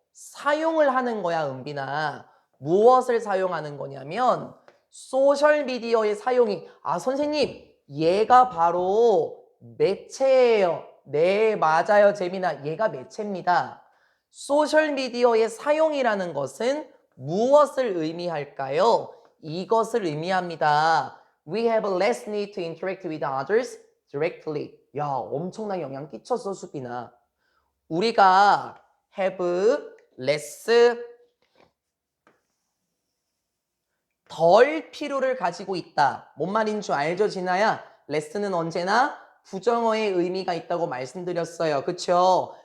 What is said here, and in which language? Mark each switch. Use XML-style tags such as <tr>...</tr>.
<ko>사용을 하는 거야, 은빈아. 무엇을 사용하는 거냐면 소셜미디어의 사용이 선생님 얘가 바로 매체예요. 네, 맞아요, 재민아. 얘가 매체입니다. 소셜미디어의 사용이라는 것은 무엇을 의미할까요? 이것을 의미합니다.</ko> <en>We have less need to interact with others directly.</en> <ko>야, 엄청난 영향 끼쳤어, 수빈아. 우리가</ko> <en>have less</en> <ko>덜 필요를 가지고 있다. 뭔 말인 줄 알죠, 진아야? less는 언제나 부정어의 의미가 있다고 말씀드렸어요. 그쵸?</ko>